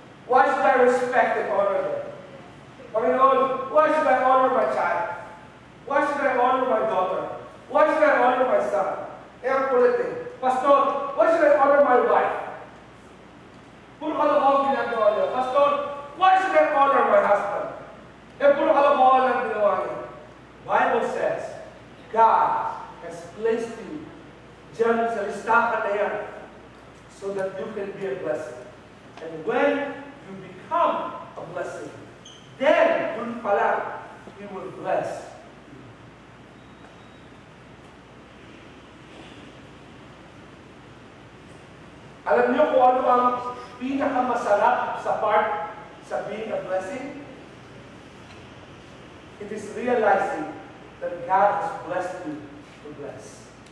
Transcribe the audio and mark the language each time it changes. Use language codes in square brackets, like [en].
[en] Why should I respect and honor them? Panginoon, why should I honor my child? Why should I honor my daughter? Why should I honor my son? [tl] Kaya pulit eh. [en] Pastor, why should I honor my wife? [tl] Puro kalokohan ginagawa niya. [en] Pastor, why should I honor my husband? [tl] Puro kalokohan ang ginawa niya. [en] Bible says, God has placed you [tl] dyan sa listahan na yan [en] so that you can be a blessing. And when you become a blessing, then, [tl] dun pa lang, [en] He will bless. [tl] Alam niyo kung ano ang pinakamasarap sa part sa [en] being a blessing? It is realizing that God has blessed you to bless.